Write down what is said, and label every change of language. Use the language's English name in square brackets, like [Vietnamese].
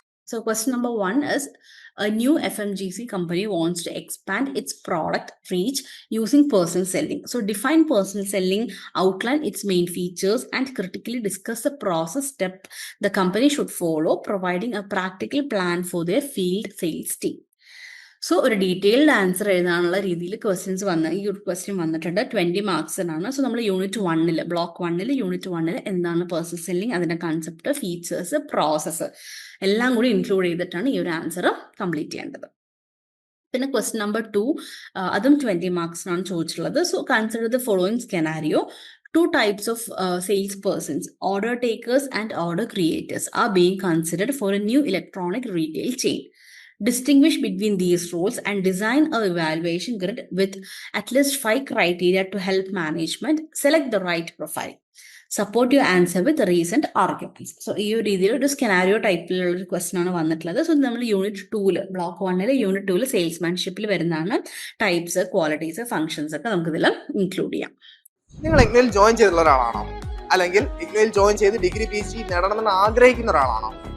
[English] So question number 1 is, a new FMGC company wants to expand its product reach using personal selling. So define personal selling, outline its main features, and critically discuss the process step the company should follow, providing a practical plan for their field sales team. [Malayalam] So ഒരു detailed answer എഴുതാനുള്ള രീതിയിൽ ഈ ഒരു question വന്നിട്ടുണ്ട്. 20 മാർക്സിനാണ്. So നമ്മൾ unit 1 block 1 unit 1 എന്താണ് personal selling, അതിന്റെ concept, features, process എല്ലാം കൂടി ഇൻക്ലൂഡ് ചെയ്തിട്ടാണ് ഈ ഒരു ആൻസർ കംപ്ലീറ്റ് ചെയ്യേണ്ടത്. പിന്നെ ക്വസ്റ്റ്യൻ നമ്പർ 2 അതും 20 മാർക്സിനാണ് ചോദിച്ചിട്ടുള്ളത്. [English] So consider the following scenario. Two types of salespersons, order takers and order creators, are being considered for a new electronic retail chain. Distinguish between these roles and design a evaluation grid with at least 5 criteria to help management select the right profile. Support your answer with recent arguments. [Malayalam] So ഈ ഒരു രീതിയിൽ ഒരു സ്കെനാരിയോ ടൈപ്പിലുള്ള ഒരു question ആണ് വന്നിട്ടുള്ളത്. So നമ്മൾ unit 2 block 1 unit 2 സെയിൽസ്മാൻഷിപ്പിൽ വരുന്നതാണ്. ടൈപ്സ്, ക്വാളിറ്റീസ്, ഫംഗ്ഷൻസ് ഒക്കെ നമുക്ക് ഇതിൽ ഇൻക്ലൂഡ് ചെയ്യാം. നിങ്ങൾ ഇഗ്നോയിൽ ജോയിൻ ചെയ്തിട്ടുള്ള ഒരാളാണോ, അല്ലെങ്കിൽ ഇഗ്നോയിൽ ജോയിൻ ചെയ്ത് ഡിഗ്രി PG നേടണമെന്ന് ആഗ്രഹിക്കുന്ന ഒരാളാണോ?